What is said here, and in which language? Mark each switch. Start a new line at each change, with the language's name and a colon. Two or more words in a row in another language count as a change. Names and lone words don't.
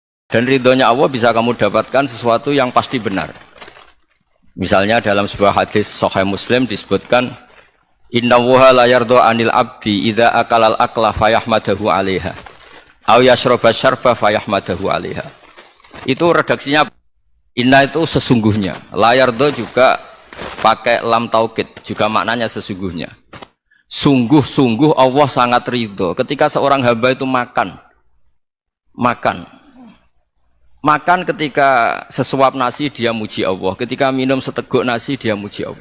Indonesian: Dan ridhonya Allah bisa kamu dapatkan sesuatu yang pasti benar. Misalnya dalam sebuah hadis Sahih Muslim disebutkan,
Arabic: إن الله ليرضى عن العبد إذا أكل الأكلة فيحمده عليها أو يشرب الشربة فيحمده عليها.
Indonesian: Itu redaksinya inna itu sesungguhnya,
Arabic: ليرضى
Indonesian: juga pakai lam taukid, juga maknanya sesungguhnya. Sungguh-sungguh Allah sangat ridho ketika seorang hamba itu makan ketika sesuap nasi dia muji Allah, ketika minum seteguk nasi dia muji Allah.